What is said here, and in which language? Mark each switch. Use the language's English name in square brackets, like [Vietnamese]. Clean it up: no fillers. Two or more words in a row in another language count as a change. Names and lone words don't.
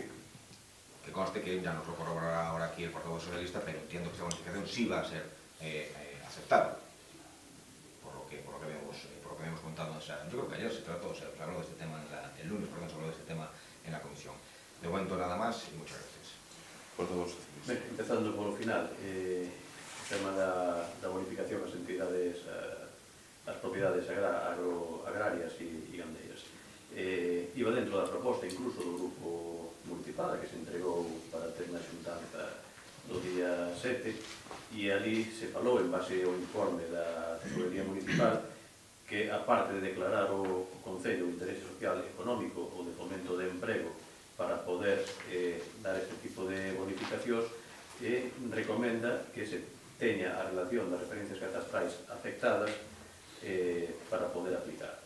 [Spanish] Que conste que ya nos lo corroborará ahora aquí el Partido Socialista, pero entiendo que esta bonificación sí va a ser aceptada. Por lo que habíamos contado, yo creo que ayer se trató, se habló de este tema, el lunes, perdón, se habló de este tema en la comisión. De momento nada más y muchas gracias. [Galician] Ben, empezando polo final, o tema da bonificación ás entidades, as propiedades agrarias e gandeiras. Iba dentro da proposta incluso do grupo municipal que se entregou para ter na xuntanza do día 7 e ali se falou en base ao informe da Tesorería Municipal que, aparte de declarar o Concello de interese social e económico ou de fomento de emprego para poder dar este tipo de bonificacións, recomenda que se teña a relación das referencias catastrais afectadas para poder aplicar.